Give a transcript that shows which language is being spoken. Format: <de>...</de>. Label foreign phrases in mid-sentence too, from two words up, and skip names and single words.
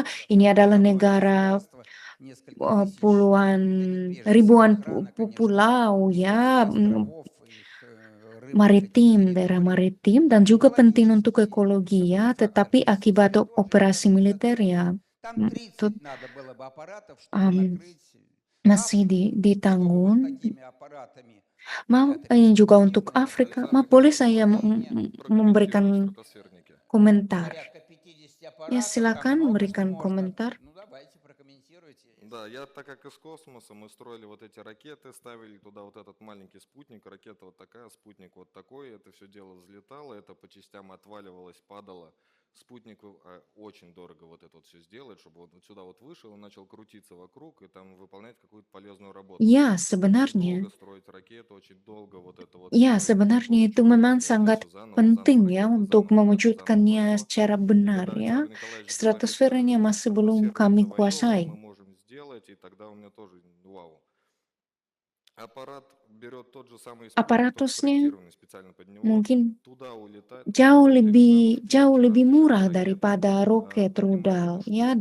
<id>Ini adalah negara ribuan pulau ya, daerah maritim, dan juga penting untuk ekologi ya, tetapi akibat operasi militer ya masih ditanggung. Ini juga untuk Afrika. Boleh saya memberikan komentar? Ya, silakan memberikan komentar.</id> <ru>Да, так как из космоса мы строили вот эти ракеты, ставили туда вот этот маленький спутник, ракета вот такая, спутник вот такой, это все дело взлетало, это по частям отваливалось, падало. Спутник очень дорого вот это вот все сделать, чтобы вот сюда вот вышел и начал крутиться вокруг и там выполнять какую-то полезную работу.</ru> <id>Ya, sebenarnya.</id> <ru>Долго строить ракету, очень долго вот это вот.</ru> <id>Ya, sebenarnya itu memang sangat penting ya untuk mewujudkannya secara benar ya. Stratosfernya masih belum kami kuasai. Aparatusnya mungkin jauh lebih murah daripada roket rudal ya.</id>